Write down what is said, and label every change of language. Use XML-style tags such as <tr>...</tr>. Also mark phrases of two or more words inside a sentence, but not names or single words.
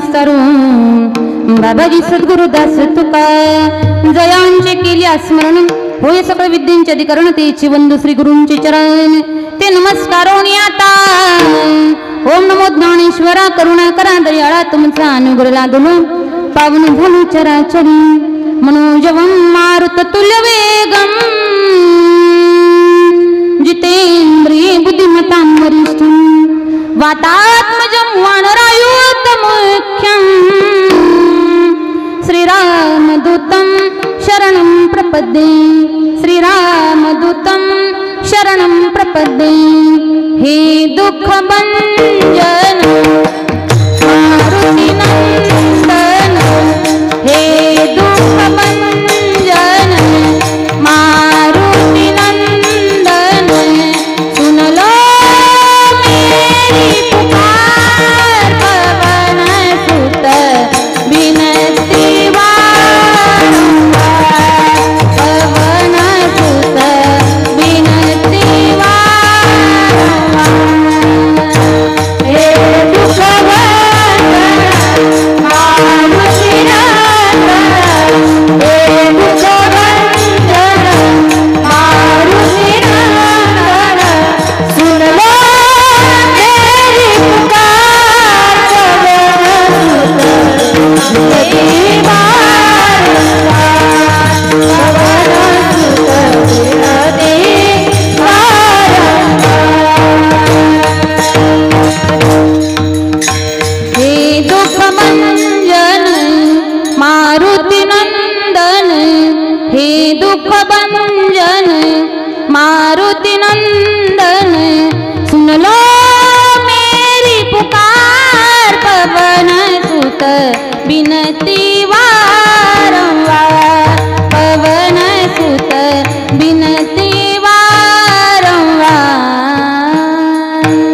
<mr>विस्तारून बाबाजी सद्गुरुदास तुका जयांचे केली स्मरण होय सकळ विद्येचे अधिकरण तेची वंदू श्री गुरूंचे चरण ते नमस्कारोनी आता. ओम नमो ज्ञानेश्वरा करुणा करा दयाळा तुमचा अनुग्रह लादलो पावन झालो चराचरी</mr> <sa>मनोजवं मारुत तुल्य वेगम जितेंद्रिय बुद्धिमतां वरिष्ठं वातात्मजं वानरायुतमुख्यं श्रीरामदूतं शरणं प्रपद्ये श्रीरामदूतं शरणं प्रपद्ये.</sa> <hi>हे दुःखभंजन मारुतिनंदन हे दुःखभंजन मारुतिनंदन सुन लो मेरी पुकार पवन सुत विनती वारंवार पवन सुत विनती वारंवार. हे दुःखभंजन मारुतिनंदन हे दुःखभंजन मारुतिनंदन सुन लो मेरी पुकार पवन सुत विनती वारंवार पवन सुत विनती वारंवार. हे दुःखभंजन मारुतिनंदन हे दुःखभंजन मारुतिनंदन सुन लो मेरी पुकार पवन सुत विनती वारंवार पवन सुत विनती वारंवार.</hi>